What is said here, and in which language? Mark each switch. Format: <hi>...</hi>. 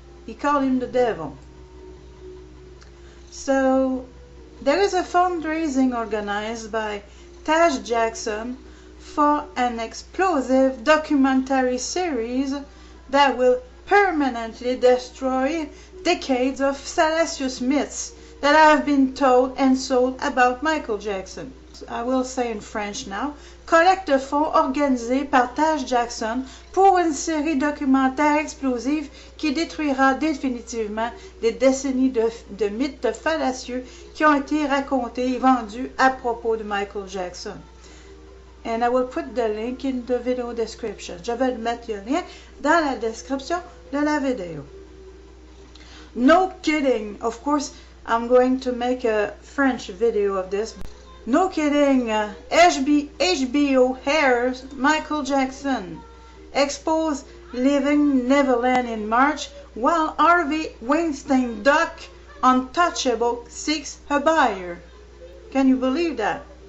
<en>He called him the devil. So there is a fundraising organized by Taj Jackson for an explosive documentary series that will permanently destroy decades of salacious myths that have been told and sold about Michael Jackson. I will say in French now.</en> <fr>Collecte fonds organisé par Taj Jackson pour une série documentaire explosive qui détruira définitivement des décennies de mythes fallacieux qui ont été racontés et vendus à propos de Michael Jackson.</fr> <en>And I will put the link in the video description.</en> <fr>Je vais mettre le lien dans la description de la vidéo.</fr> <en>No kidding. Of course, I'm going to make a French video of this. No kidding. HBO airs Michael Jackson exposed leaving Neverland in March, while Harvey Weinstein doc Untouchable seeks a buyer. Can you believe that?</en>